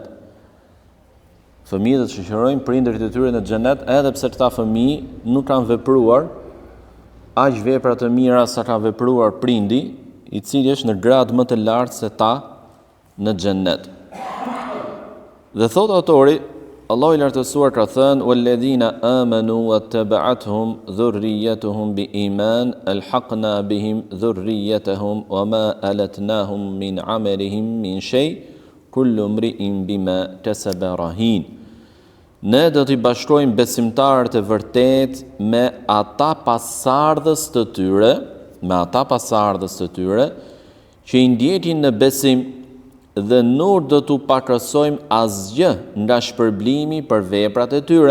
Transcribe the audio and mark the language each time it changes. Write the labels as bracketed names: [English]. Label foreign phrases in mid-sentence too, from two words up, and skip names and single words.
[Albanian] Fëmijët do të shoqërojnë prindërit e tyre në xhenet, edhe pse këta fëmijë nuk kanë vepruar aq vepra të mira sa ka vepruar prindi, I cili është në grad më të lartë se ta në xhenet. Dhe thot autori, Allahu I lartësuar ka thënë: [Arabic] "والذين آمنوا واتبعتهم ذريتهم بإيمان ألحقنا بهم ذريتهم وما ألتناهم من عملهم من شيء كل امرئ بما كسب رهين." [Albanian] Ne do t'i bashkojmë besimtarët e vërtet me ata pasardhës të tyre, që I ndjekin në besim, dhe nuk do t'u pakësojmë asgjë nga shpërblimi për veprat e tyre.